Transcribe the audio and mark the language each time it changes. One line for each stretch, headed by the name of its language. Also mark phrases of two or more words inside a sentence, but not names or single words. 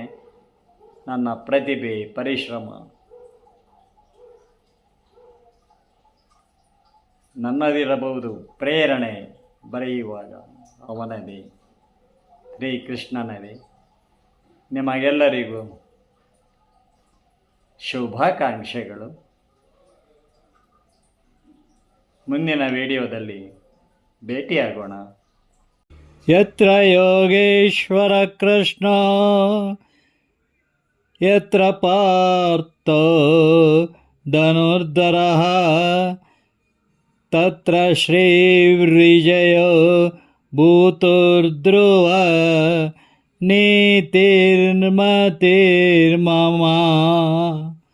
Kannada: ನನ್ನ ಪ್ರತಿಭೆ, ಪರಿಶ್ರಮ ನನ್ನದಿರಬಹುದು, ಪ್ರೇರಣೆ ಬರೆಯುವಾಗ ಅವನದೇ. ಶ್ರೀಕೃಷ್ಣನಲ್ಲಿ ನಿಮಗೆಲ್ಲರಿಗೂ ಶುಭಾಕಾಂಕ್ಷೆಗಳು. ಮುಂದಿನ ವಿಡಿಯೋದಲ್ಲಿ ಭೇಟಿಯಾಗೋಣ.
Sanskrit: ಯತ್ರ ಯೋಗೇಶ್ವರ ಕೃಷ್ಣ ಯತ್ರ ಪಾರ್ಥೋ ಧನುರ್ಧರಃ ತತ್ರ ಶ್ರೀವಿಜಯೋ ಭೂತುರ್ಧ್ರುವ ನೀತಿರ್ಮತಿರ್ಮಮ.